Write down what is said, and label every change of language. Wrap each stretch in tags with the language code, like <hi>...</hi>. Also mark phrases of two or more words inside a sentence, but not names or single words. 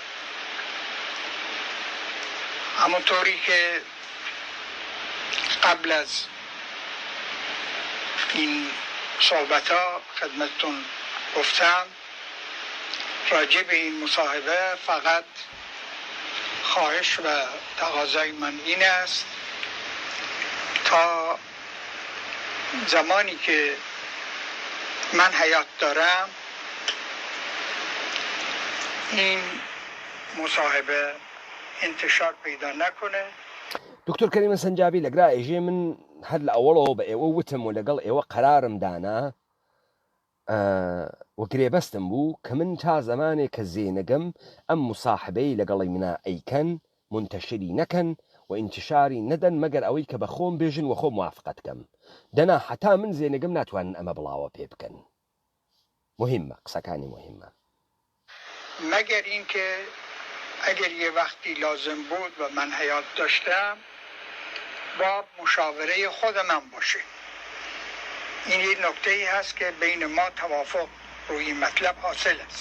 <fa>همونطوری که قبل از این صحبت ها خدمتتون گفتم، راجع به این مصاحبه فقط خواهش و تقاضای من این است تا زمانی که من حیات دارم این مصاحبه انتشار پیدا نکنه.</fa> <sdh>دکتۆر کەریمە سەنجابی لەگرا ئێژێ من هەر لە ئەوڵەوە بە ئێوە وتم و لەگەڵ ئێوە قەرارم دانا وە گرێبەستم بوو کە من تا زمانێک کە زێنەگەم ئەم مصاحبەی لەگەڵی منە ئەیکەن منتەشری نەکەن و ئینتشاری نەدەن مەگەر ئەوەی کە بە خۆم بێژن و خۆ موافقەت کەم دەنا حتا من زێنەگەم ناتوانن ئەمە بڵاوە پێ بکەن. مهمە، قسەکانی مهمە.</sdh> <fa>مگر اینکه اگر یه وقتی لازم بود و من حیات داشتم با مشاوره خود من باشه. این یه نکته ای هست که بین ما توافق روی مطلب حاصل است.</fa>